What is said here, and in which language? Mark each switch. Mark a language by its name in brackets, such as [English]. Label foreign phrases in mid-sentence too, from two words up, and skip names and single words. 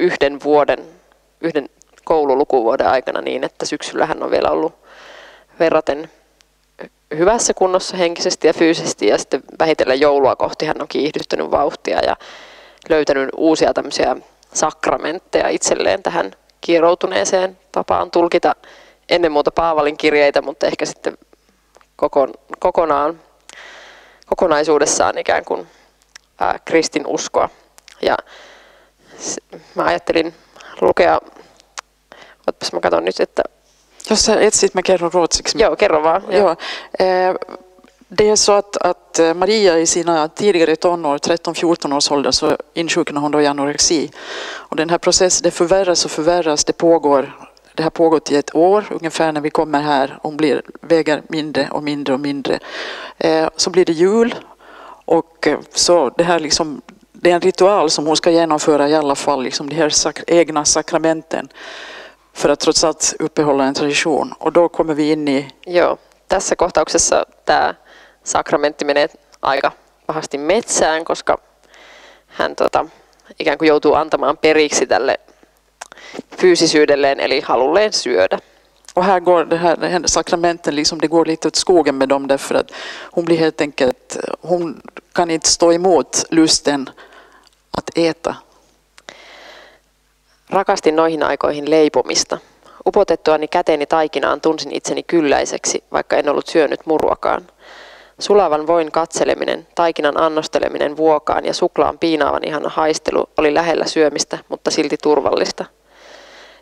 [Finnish] yhden koululukuvuoden aikana niin, että syksyllä hän on vielä ollut verraten hyvässä kunnossa henkisesti ja fyysisesti ja sitten vähitellen joulua kohti hän on kiihdyttänyt vauhtia ja löytänyt uusia tämmöisiä sakramentteja itselleen tähän kieroutuneeseen tapaan tulkita ennen muuta Paavalin kirjeitä, mutta ehkä sitten kokonaisuudessaan ikään kuin kristinuskoa. Ja mä ajattelin lukea, ootpas mä katson nyt, että jos sä etsit, mä kerron ruotsiksi. Joo, kerro vaan. [Swedish] Ja. Det är så att Maria i sina tidigare tonår, 13-14 års ålder, så insjuknar hon då i anorexi. Och den här processen, det förvärras och förvärras, det har pågått i ett år ungefär när vi kommer här. Hon väger mindre och mindre och mindre. Så blir det jul och så det här liksom, det är en ritual som hon ska genomföra i alla fall, liksom de här egna sakramenten. För att trots allt uppehålla en tradition. Och då kommer vi in i... [Finnish] Joo, tässä kohtauksessa tämä sakramentti menee aika pahasti metsään, koska hän ikään kuin joutuu antamaan periksi tälle fyysisyydelleen eli halulleen syödä. [Swedish] Och här går det här sakramenten liksom, det går lite åt skogen med dem därför att hon blir helt enkelt, hon kan inte stå emot lusten att äta. [Finnish] Rakastin noihin aikoihin leipomista. Upotettuani käteeni taikinaan tunsin itseni kylläiseksi, vaikka en ollut syönyt muruakaan. Sulavan voin katseleminen, taikinan annosteleminen vuokaan ja suklaan piinaavan ihana haistelu oli lähellä syömistä, mutta silti turvallista.